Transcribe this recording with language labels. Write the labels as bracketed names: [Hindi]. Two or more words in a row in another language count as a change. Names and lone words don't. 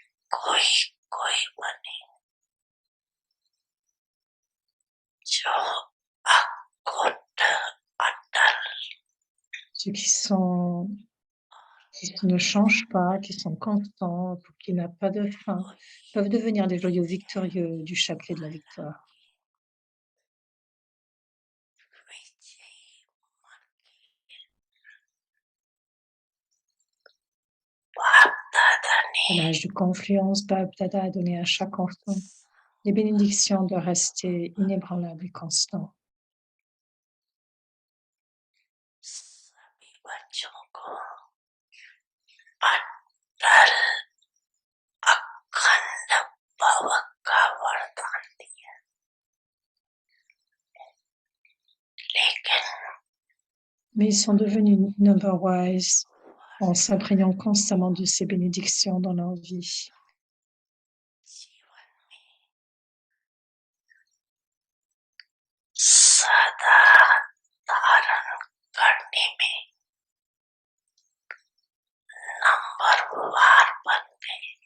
[Hindi] कोई कोई बने जो अकुट अटल [French] Ceux qui ne changent pas, qui sont constants, pour qui n'a pas de fin, peuvent devenir des joyaux victorieux du chapelet de la victoire. [Hindi] विजयी बाप दादा ने [French] À l'âge de confluence, Bab Dada a donné à chaque enfant les bénédictions de rester inébranlable et constant. [Hindi] सभी बच्चों को अटल अखंड भव का वरदान दिया लेकिन [French] Mais ils sont devenus [English] number wise [French] en s'imprégnant constamment de ces bénédictions dans leur vie. [Hindi] जीवन में सदा धारण करने में नंबरवार बन गए